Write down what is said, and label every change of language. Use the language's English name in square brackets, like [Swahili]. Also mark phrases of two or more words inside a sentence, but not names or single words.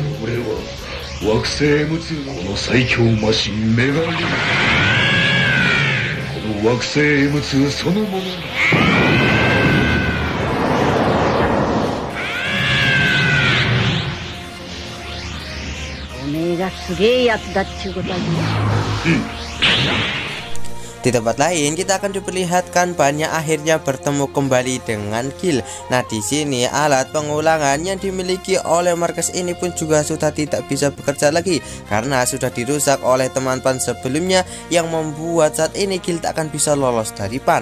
[Japanese] 俺は惑星 M2 のこの最強マシンメガリン。この惑星 M2 そのもの。おめえがすげえやつだっちゅうことだぞ。 [Indonesian] Di tempat lain kita akan diperlihatkan Bannya akhirnya bertemu kembali dengan Gil. Nah di sini alat pengulangan yang dimiliki oleh Marcus ini pun juga sudah tidak bisa bekerja lagi karena sudah dirusak oleh teman Pan sebelumnya yang membuat saat ini Gil tak akan bisa lolos dari Pan.